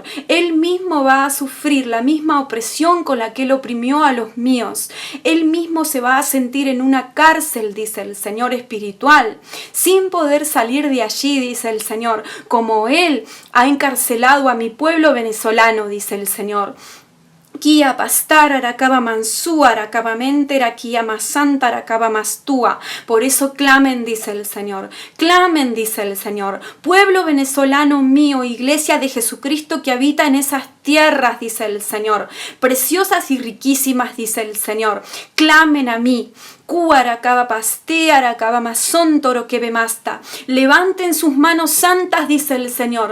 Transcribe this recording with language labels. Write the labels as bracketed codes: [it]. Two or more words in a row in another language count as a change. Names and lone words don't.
[es] Él mismo va a sufrir la misma opresión con la que él oprimió a los míos. Él mismo se va a sentir en una cárcel, dice el Señor, espiritual, sin poder salir de allí, dice el Señor, como él ha encarcelado a mi pueblo venezolano, dice el Señor. Kia pastar aracaba mansú, aracaba menter, aquí amasanta, aracaba mastúa. Por eso clamen, dice el Señor. Clamen, dice el Señor. Pueblo venezolano mío, iglesia de Jesucristo que habita en esas tierras, dice el Señor. Preciosas y riquísimas, dice el Señor. Clamen a mí. Levanten sus manos santas, dice el Señor.